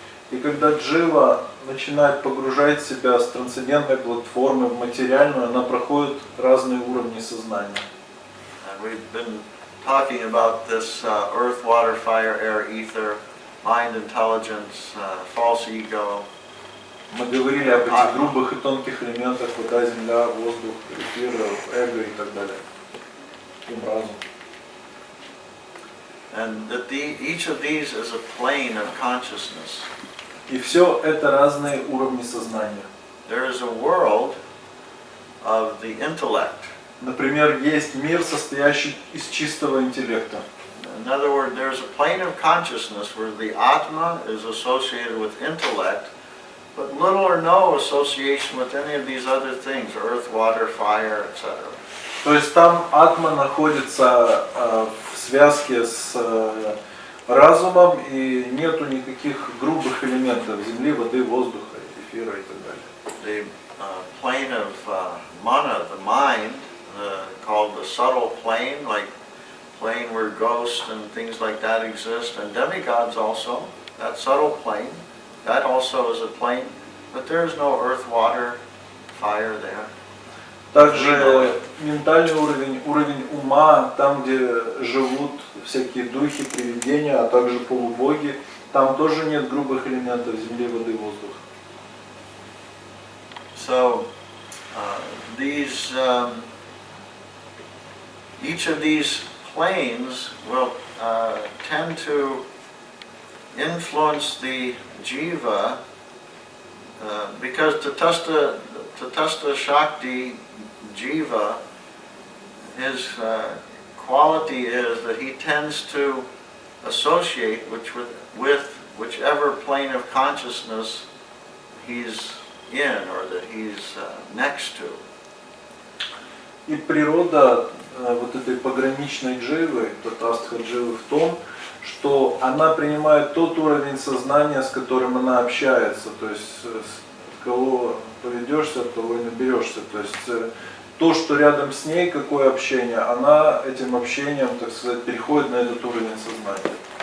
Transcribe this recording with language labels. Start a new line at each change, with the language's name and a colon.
Russian: И когда джива начинает погружать себя с трансцендентной платформы в материальную, она проходит разные уровни сознания.
English: And we've been talking about this earth, water, fire, air, ether, mind, intelligence, false ego.
Russian: Мы говорили об этих грубых и тонких элементах: вода, земля, воздух, эфир, эго и так далее. Ум, разум.
English: And that each of these is a plane of consciousness.
Russian: И все это разные уровни сознания.
English: There is a world of the intellect.
Russian: Например, есть мир, состоящий из чистого интеллекта.
English: In other words, there's a plane of consciousness where the Atma is associated with intellect, but little or no association with any of these other things, earth, water, fire, etc.
Russian: То есть там атма находится в связке с разумом, и нету никаких грубых элементов земли, воды, воздуха, эфира и так далее.
English: The plane of mana, the mind, called the subtle plane, like plane where ghosts and things like that exist, and demigods also, that subtle plane, that also is a plane, but there is no earth, water, fire there.
Russian: Также ментальный уровень, уровень ума, там, где живут всякие духи, привидения, а также полубоги, там тоже нет грубых элементов земли, воды, воздуха.
English: So these, each of these planes will tend to influence the jiva because Tatastha Shakti jiva, his quality is that he tends to associate with whichever plane of consciousness he's in or that he's next to.
Russian: И природа вот этой пограничной дживы, татастха дживы, в том, что она принимает тот уровень сознания, с которым она общается, то есть от кого поведешься, от того и наберешься. То есть то, что рядом с ней, какое общение, она этим общением, так сказать, переходит на этот уровень сознания.